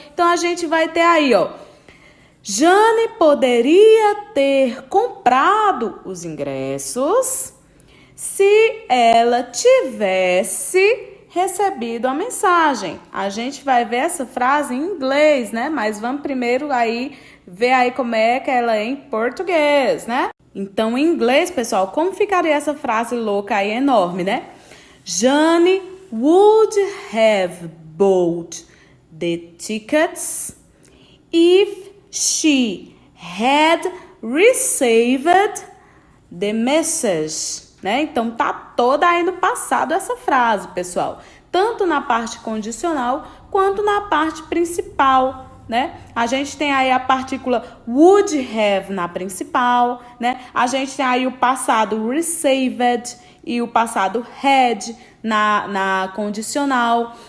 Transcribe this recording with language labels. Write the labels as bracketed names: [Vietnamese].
[Portuguese] Então, a gente vai ter aí, ó, Jane poderia ter comprado os ingressos se ela tivesse recebido a mensagem. A gente vai ver essa frase em inglês, né? Mas vamos primeiro aí ver aí como é que ela é em português, né? Então, em inglês, pessoal, como ficaria essa frase louca aí enorme, né? [English] Jane would have bought the tickets if she had received the message, né? [Portuguese] Então, tá toda aí no passado essa frase, pessoal. Tanto na parte condicional, quanto na parte principal, né? A gente tem aí a partícula would have na principal, né? A gente tem aí o passado received e o passado had na condicional.